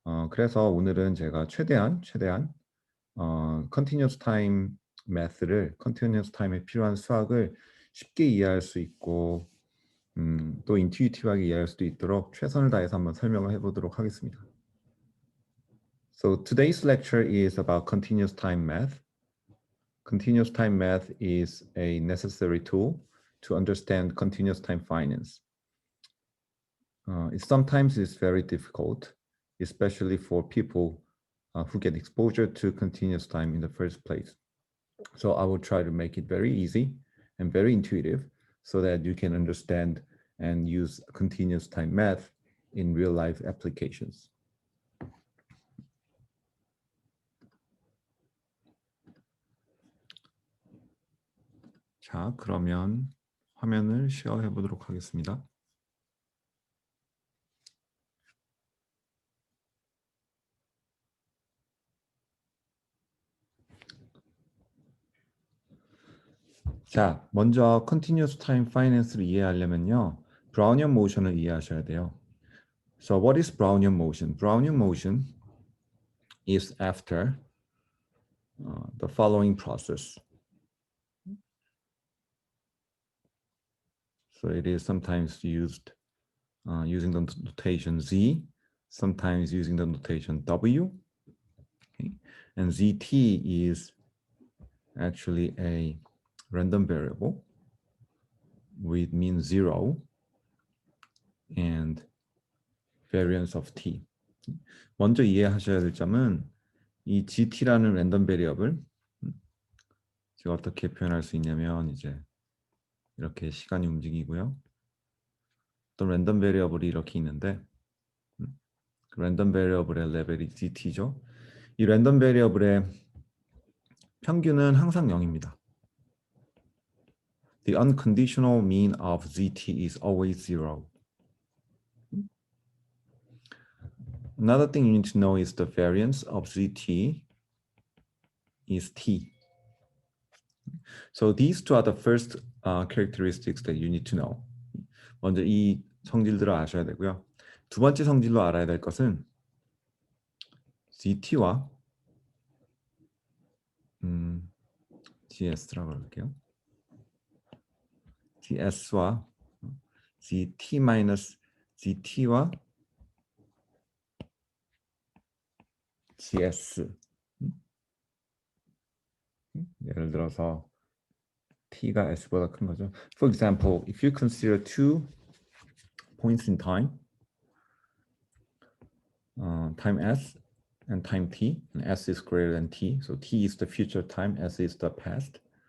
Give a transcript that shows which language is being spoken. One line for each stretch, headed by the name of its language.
Korean: 그래서 오늘은 제가 최대한 Continuous Time Math를 Continuous Time에 필요한 수학을 쉽게 이해할 수 있고 또 인투이티브하게 이해할 수도 있도록 최선을 다해서 한번 설명을 해보도록 하겠습니다.
English: So today's lecture is about continuous time math. Continuous time math is a necessary tool to understand continuous time finance. Sometimes it's very difficult, especially for people who get exposure to continuous time in the first place. So I will try to make it very easy and very intuitive so that you can understand and use continuous time math in real life applications.
Korean: 자, 그러면 화면을 쉐어해 보도록 하겠습니다. 자, 먼저 Continuous Time Finance를 이해하려면요. Brownian motion을 이해하셔야 돼요.
English: So what is Brownian motion? Brownian motion is after the following process. So it is sometimes used using the notation Z, sometimes using the notation W. Okay? And ZT is actually a random variable with mean 0 and variance of t.
Korean: 먼저 이해하셔야 될 점은 이 GT라는 랜덤 베리어블 제가 어떻게 표현할 수 있냐면 이제 이렇게 시간이 움직이고요. 또 랜덤 베리어블이 이렇게 있는데 그 랜덤 베리어블의 레벨이 GT죠. 이 랜덤 베리어블의 평균은 항상 0입니다.
English: The unconditional mean of ZT is always 0. Another thing you need to know is the variance of ZT is T. So these two are the first characteristics that you need to know.
Korean: 먼저 이 성질들을 아셔야 되고요. 두 번째 성질로 알아야 될 것은 GT와 GS라고 할게요. GS와 GT 마이너스 GT와 GS. 예를 들어서 T가 S보다 큰 거죠.
English: For example, if you consider two points in time, time S and time T, and S is greater than T, so T is the future time, S is the past.